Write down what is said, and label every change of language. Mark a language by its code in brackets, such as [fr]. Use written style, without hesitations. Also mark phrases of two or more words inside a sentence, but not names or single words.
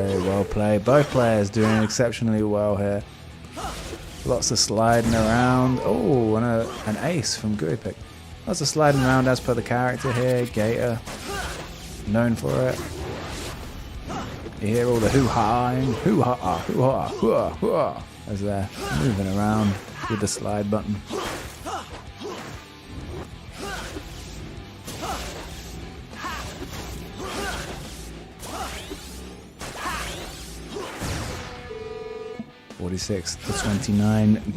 [en] Well played. Both players doing exceptionally well here. Lots of sliding around. Oh, and an ace from Gooey Pick. Lots of sliding around as per the character here. Gator, known for it. You hear all the hoo-ha-ing. Hoo-ha-ha, hoo-ha, hoo-ha, hoo-ha, as they're moving around with the slide button. $46-29.